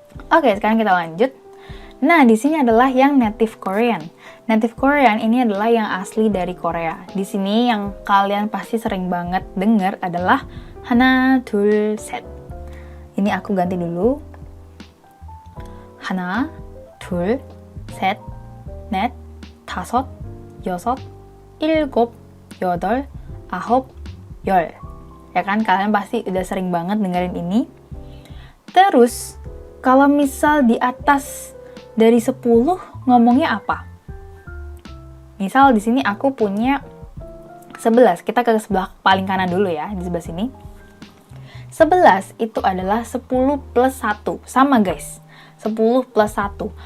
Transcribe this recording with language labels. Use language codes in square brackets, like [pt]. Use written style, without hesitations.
[id] Oke, sekarang kita lanjut. Nah, di sini adalah yang native Korean. Native Korean ini adalah yang asli dari Korea. Di sini yang kalian pasti sering banget dengar adalah [ko] hana, 둘, 셋. [id] Ini aku ganti dulu. [ko] 하나, 둘, 셋, 넷, 다섯, 여섯, 일곱, 여덟, 아홉, 열. [id] Ya kan, kalian pasti udah sering banget dengerin ini. Terus, kalau misal di atas dari 10 ngomongnya apa? Misal di sini aku punya 11. Kita ke sebelah paling kanan dulu ya, di sebelah sini. 11 itu adalah 10 plus 1. Sama guys, 10 plus 1.